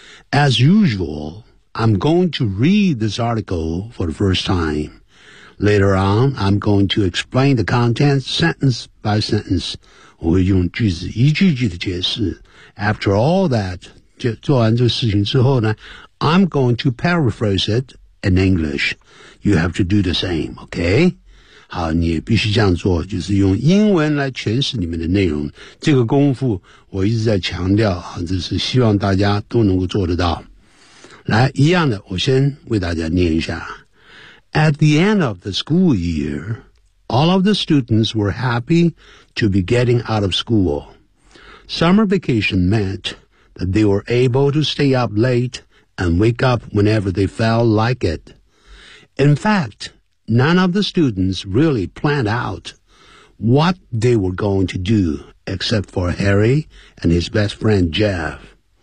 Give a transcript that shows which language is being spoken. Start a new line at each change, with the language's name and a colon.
English: As usual, I'm going to read this article for the first time. Later on, I'm going to explain the content sentence by sentence.
Chinese: 我会用句子一句句的解释。
English: After all that,
Chinese: 做完这个事情之后呢
English: I'm going to paraphrase it in English. You have to do the same, okay?
Chinese: 好，你也必须这样做，就是用英文来诠释里面的内容。这个功夫我一直在强调，就是希望大家都能够做得到。来，一样的，我先为大家念一下。
English: At the end of the school year, all of the students were happy to be getting out of school. Summer vacation meant that they were able to stay up late and wake up whenever they felt like it. In fact, none of the students really planned out what they were going to do except for Harry and his best friend Jeff.